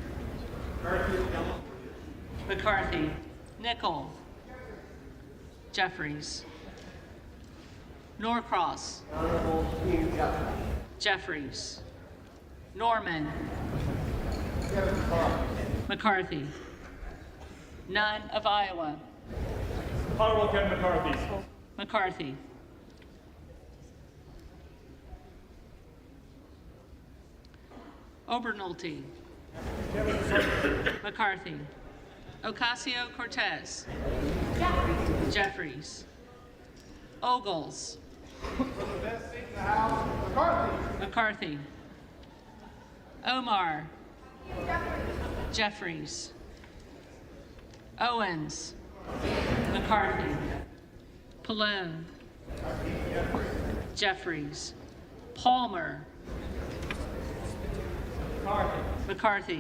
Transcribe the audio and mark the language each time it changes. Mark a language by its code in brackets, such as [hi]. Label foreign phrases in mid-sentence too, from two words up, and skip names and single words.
[en] McCarthy. Nickel. Jeffries. Norcross. Jeffries. Norman. McCarthy. None of Iowa. Honorable Kevin McCarthy. McCarthy. Obernolte. McCarthy. Ocasio-Cortez. Jeffries. Ogles. McCarthy. Omar. Jeffries. Owens. McCarthy. Pallone. Jeffries. Palmer. McCarthy.